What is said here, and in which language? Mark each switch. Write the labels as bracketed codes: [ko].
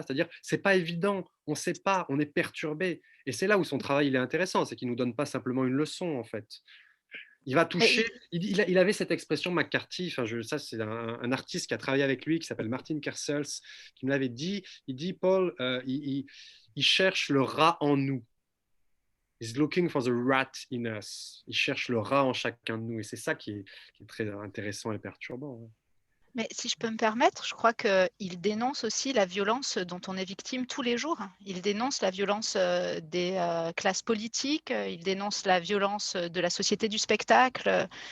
[fr] C'est-à-dire, c'est pas évident, on ne sait pas, on est perturbé. Et c'est là où son travail il est intéressant, c'est qu'il ne nous donne pas simplement une leçon, en fait. Il va toucher. Il avait cette expression McCarthy. Enfin, ça, c'est un artiste qui a travaillé avec lui, qui s'appelle Martin Kersels, qui me l'avait dit. Il dit, Paul, il cherche le rat en nous. [en] He's looking for the rat in us. [fr] Il cherche le rat en chacun de nous. Et c'est ça qui est très intéressant et perturbant. Mais si je peux me permettre, je crois qu'il dénonce aussi la violence dont on est victime tous les jours. Il dénonce la violence des classes politiques, il dénonce la violence de la société du spectacle.